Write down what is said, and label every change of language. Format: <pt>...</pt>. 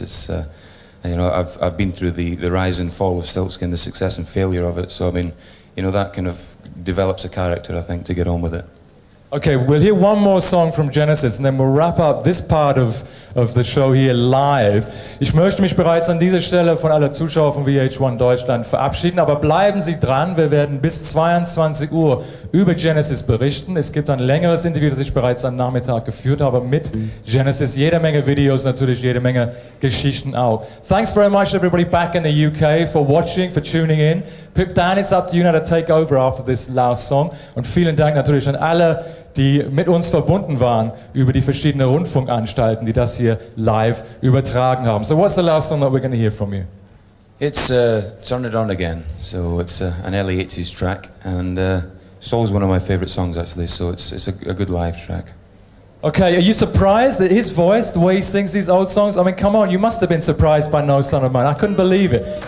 <en>It's I've been through the rise and fall of Stiltskin, the success and failure of it. So I mean, that kind of develops a character, I think, to get on with it. Okay, we'll hear one more song from Genesis and then we'll wrap up this part of the show here live.</en> <de>Ich möchte mich bereits an dieser Stelle von alle Zuschauer von VH1 Deutschland verabschieden, aber bleiben Sie dran, wir werden bis 22 Uhr über Genesis berichten. Es gibt ein längeres Interview, das ich bereits am Nachmittag geführt habe mit Genesis. Jede Menge Videos, natürlich jede Menge Geschichten auch.</de> <en>Thanks very much everybody back in the UK for watching, for tuning in. Pip, Dan, it's up to you now to take over after this last song.</en> <de>Und vielen Dank natürlich an alle, die mit uns verbunden waren über die verschiedenen Rundfunkanstalten, die das hier live übertragen haben.</de> <en>So what's the last song that we're going to hear from you? It's Turn It On Again. So it's an early 80s track, and it's always one of my favourite songs actually, so it's a good live track. Okay, are you surprised that his voice, the way he sings these old songs? I mean, come on, you must have been surprised by No Son of Mine. I couldn't believe it.</en>